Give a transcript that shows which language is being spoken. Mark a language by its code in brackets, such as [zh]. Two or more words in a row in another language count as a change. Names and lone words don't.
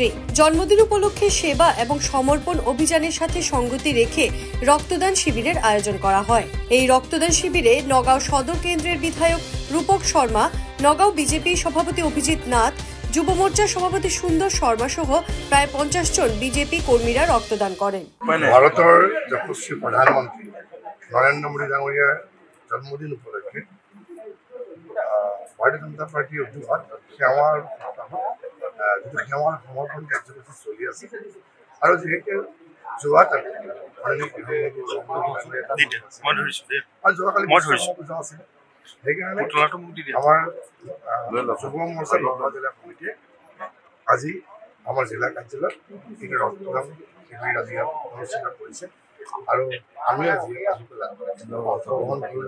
[bn] জন্মদিন উপলক্ষে সেবা এবং সমর্পণ অভিযানের সাথে সঙ্গতি রেখে রক্তদান শিবিরের আয়োজন করা হয়। এই রক্তদান শিবিরে নগাঁও সদর কেন্দ্রের বিধায়ক রূপক শর্মা, নগাঁও বিজেপি সভাপতি অভিজিৎ নাথ, যুব মোর্চার সভাপতি সুন্দর শর্মা সহ প্রায় ৫০ জন বিজেপি কর্মীরা রক্তদান করেন। ভারতের যশস্বী প্রধানমন্ত্রী [as] নরেন্দ্র মোদী ডাঙৰীয়াৰ জন্মদিন উপলক্ষে ভাৰতীয় জনতা পাৰ্টীৰ উদ্যোগত সেৱাৰ সমৰ্পণ কাৰ্যসূচী চলি আছে আৰু যিহেতু যোৱাকালি পূজা আছিল, সেইকাৰণে আমাৰ যুৱ মৰ্চা নগাঁও জিলা সমিতিয়ে আজি আমাৰ জিলা কাৰ্যালয়ত ৰক্তদান শিবিৰ আজি অনুষ্ঠিত কৰিছে আৰু আমি আজি অংশগ্ৰহণ কৰিলোঁ।